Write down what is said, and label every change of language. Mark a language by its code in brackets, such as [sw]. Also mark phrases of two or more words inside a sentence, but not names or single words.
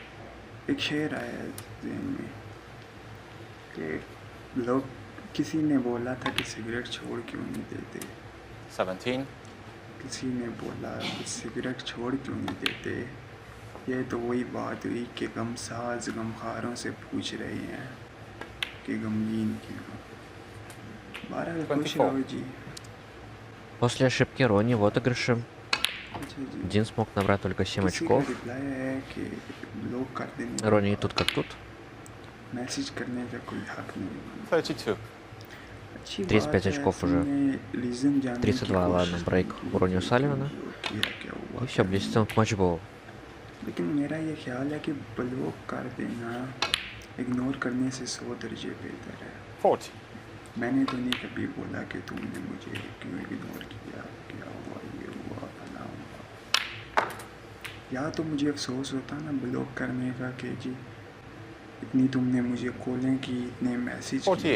[ur] بہرحال ایک شعر آیا ذہن میں کہ لوگ کسی نے بولا تھا کہ سگریٹ چھوڑ کیوں نہیں دیتے 17. کسی نے بولا کہ سگریٹ چھوڑ کیوں نہیں دیتے یہ تو وہی بات ہوئی کہ غم ساز غمخواروں سے پوچھ رہے ہیں کہ غمگین کیوں. 12 خوش 24. رہو جی. [ru] После ошибки Рони в отыгрыше [ur] اچھا جی. [ru] Дин смог набрать только 7 [ur] کسی کا [ru] очков. [ur] رپلائی ہے کہ لوگ کر دینے [ru] Рони и тут как тут. [ur] میسج کرنے کا کوئی حق نہیں بنتا. 32. اچھی 35 بات ہے [ru] очков [ur] تم [ru] уже. [ur] نے ریزن جاننے کی [ru] 32, ладно, [ur] کوشش [ru] брейк [ur] کی [ru] у Рони [ur] کہ [ru] Салливана. [ur] کیا کیا ہوا [ru] И все, [ur] کیا [ru] близится он к матчболу. [ur] نہیں. لیکن میرا یہ خیال ہے کہ بلوک کر دینا اگنور کرنے سے 100 درجے بہتر ہے. 40. میں نے تو نہیں کبھی بولا کہ تم نے مجھے کیوں اگنور کیا کیا ہوا یہ ہوا فلاں ہوا. یا تو مجھے افسوس ہوتا نا بلاک کرنے کا کہ جی اتنی تم نے مجھے کالیں کی اتنے میسیج کیے